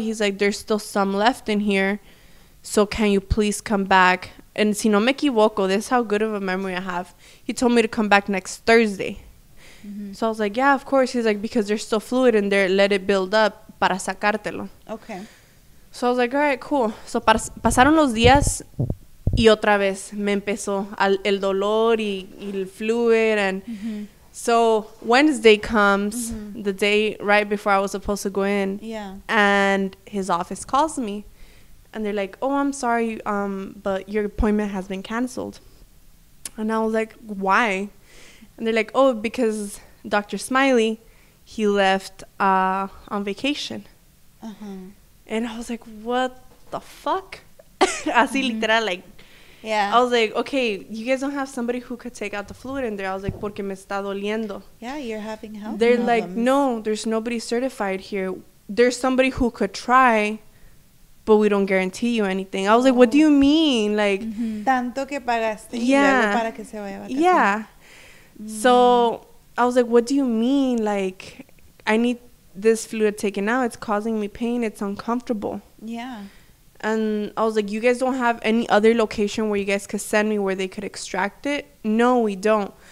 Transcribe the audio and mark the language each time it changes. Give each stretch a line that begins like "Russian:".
English: He's like, there's still some left in here. So can you please come back? And
Spanish: si no me equivoco,
English: this is how good of a memory I have. He told me to come back next Thursday. So I was like, yeah, of course. He's like, because there's still fluid in there, let it build up
Spanish: para sacártelo.
English: Okay. So I was like, all right, cool. So pasaron los días, y otra vez me empezó el dolor y el fluid. And so Wednesday comes, the day right before I was supposed to go in. Yeah. And his office calls me, and they're like, oh, I'm sorry, but your appointment has been canceled. And I was like, why? And they're like, oh, because Dr. Smiley, he left on vacation. And I was like, what the fuck?
Spanish: Así literal,
English: like, yeah. I was like, okay, you guys don't have somebody who could take out the fluid in there. I was like,
Spanish: porque me está doliendo.
English: Yeah, you're having health They're problems. like, no, there's nobody certified here. There's somebody who could try, but we don't guarantee you anything. I was like, what do you mean? Like,
Spanish: tanto que pagaste y luego para que se vaya a vacaciones.
English: Yeah. So I was like, what do you mean? Like, I need this fluid taken out. It's causing me pain. It's uncomfortable. Yeah. And I was like, you guys don't have any other location where you guys could send me where they could extract it? No, we don't.